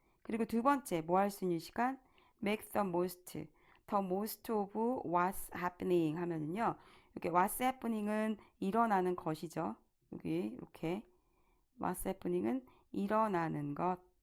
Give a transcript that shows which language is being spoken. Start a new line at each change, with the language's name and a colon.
Korean: 그리고 두 번째, 뭐 할 수 있는 시간?
English: make the most of what's happening 하면은요.
Korean: 이렇게
English: what's happening
Korean: 은 일어나는 것이죠. 여기 이렇게 what's happening은 일어나는 것.